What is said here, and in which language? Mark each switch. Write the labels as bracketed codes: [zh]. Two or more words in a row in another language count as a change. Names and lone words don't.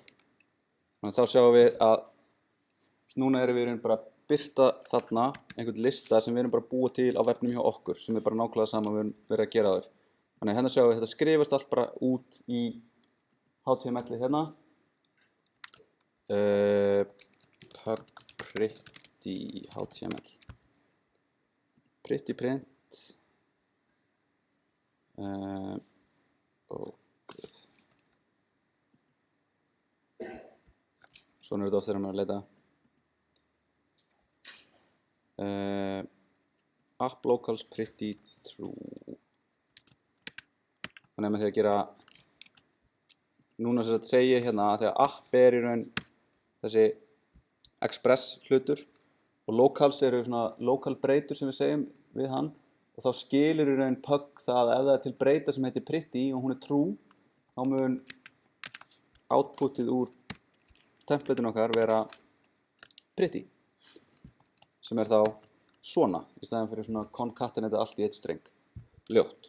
[is] Þannig að þá sjáum við að núna erum við bara að birta þarna einhvern lista sem við erum bara að búa til á vefnum hjá okkur, sem er bara nákvæmlega sama við erum verið að gera áður. Þannig að hérna sjáum við þetta skrifast allt bara út í HTML-ið hérna. [en] Pug pretty HTML. Pretty print. [is] Svona er þetta oft þegar maður er að leita. [en] App locals pretty true. [is] Þannig að með því að gera núna sem þetta segir hérna að því að app er í raun þessi express hlutur og locals eru svona local breytur sem við segjum við hann og þá skilur í raun pug það að ef það er til breyta sem heitir pretty og hún er true þá mun outputið úr templateinu okkar vera pretty sem er þá svona í staðinn fyrir svona concatenate allt í eitt streng ljótt.